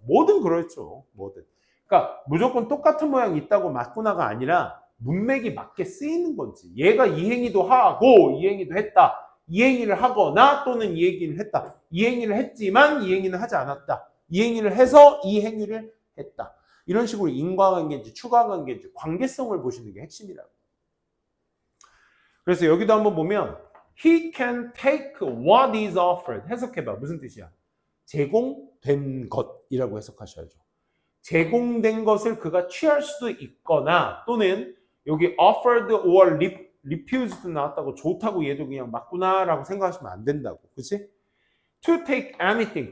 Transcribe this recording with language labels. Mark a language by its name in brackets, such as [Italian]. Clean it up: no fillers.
[Korean] 뭐든 그렇죠. 뭐든. 그러니까 무조건 똑같은 모양이 있다고 맞구나가 아니라 문맥이 맞게 쓰이는 건지. 얘가 이 행위도 하고 이 행위도 했다. 이 행위를 하거나 또는 이 행위를 했다. 이 행위를 했지만 이 행위는 하지 않았다. 이 행위를 해서 이 행위를 했다. 이런 식으로 인과관계인지 추가관계인지 관계성을 보시는 게 핵심이라고. 그래서 여기도 한번 보면 [English] He can take what is offered. [Korean] 해석해봐. 무슨 뜻이야? 제공된 것이라고 해석하셔야죠. 제공된 것을 그가 취할 수도 있거나 또는 여기 [English] offered or refused [Korean] 나왔다고 좋다고 얘도 그냥 맞구나라고 생각하시면 안 된다고. 그치? [English] To take anything.